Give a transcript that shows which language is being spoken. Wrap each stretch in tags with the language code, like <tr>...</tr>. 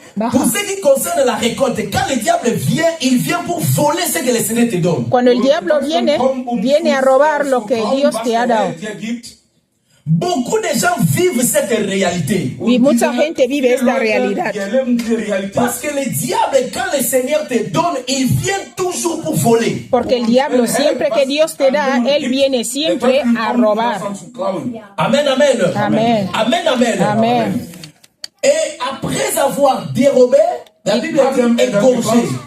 <fr>Pour ce qui concerne la récolte, quand le diable vient, il vient pour voler ce que le Seigneur te donne.</fr> <es>Cuando el diablo viene a robar lo que Dios te ha dado.</es> <fr>Beaucoup de gens vivent cette réalité.</fr> <es>Y mucha gente vive esta realidad.</es> <fr>Parce que le diable, quand le Seigneur te donne, il vient toujours pour voler.</fr> <es>Porque el diablo, siempre que Dios te da, él viene siempre a robar. Amen, amen. Amen. Amen, amen. Amen.</es> <fr>Et après avoir dérobé, la Bible dit égorger.</fr>